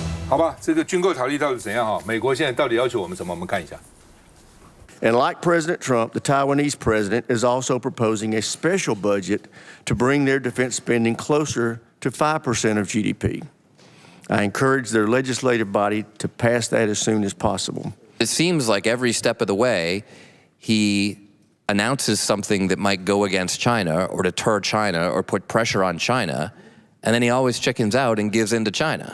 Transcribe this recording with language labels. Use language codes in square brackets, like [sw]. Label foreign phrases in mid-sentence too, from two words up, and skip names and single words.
[zh] 好吧，這個軍購條例到底怎樣哈？美國現在到底要求我們什麼？我們看一下。 [en] And like President Trump, the Taiwanese president is also proposing a special budget to bring their defense spending closer to 5% of GDP. I encourage their legislative body to pass that as soon as possible. It seems like every step of the way, he announces something that might go against China or deter China or put pressure on China, and then he always chickens out and gives in to China.